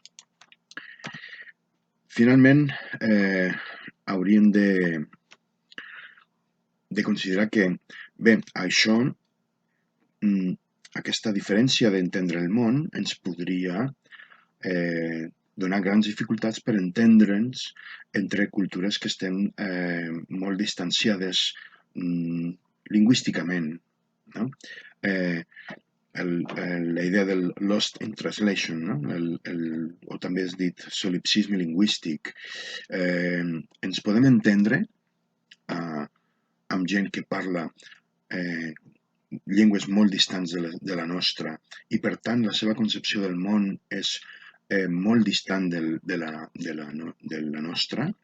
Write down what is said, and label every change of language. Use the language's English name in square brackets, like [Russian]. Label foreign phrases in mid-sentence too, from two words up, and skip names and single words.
[Catalan] Finalment, hauríem de considerar que, bé, això, aquesta diferència d'entendre el món ens podria donar grans dificultats per entendre'ns entre cultures que estem molt distanciades lingüísticament, no? La idea del [English] lost in translation, [Catalan] no? O també és dit solipsisme lingüístic. Ens podem entendre amb gent que parla llengües molt distants de la nostra i per tant la seva concepció del món és molt distant de la nostra.